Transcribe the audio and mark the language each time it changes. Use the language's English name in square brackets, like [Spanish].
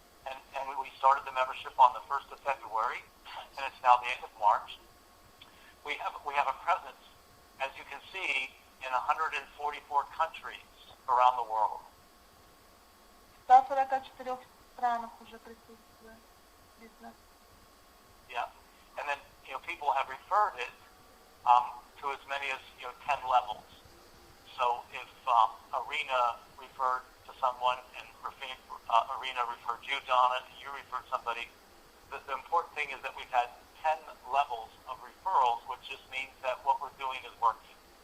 [English] And we started the membership on the 1st of February, and it's now the end of March. We have a presence, as you can see, in 144 countries around the world. [Russian] В 144 странах уже присутствует бизнес. [English] Yeah, and then people have referred it to as many as 10 levels. So if Irina referred to someone and Irina referred you, Donna, and you referred somebody, the important thing is that we've had 10 levels of referrals, which just means that what we're doing is working.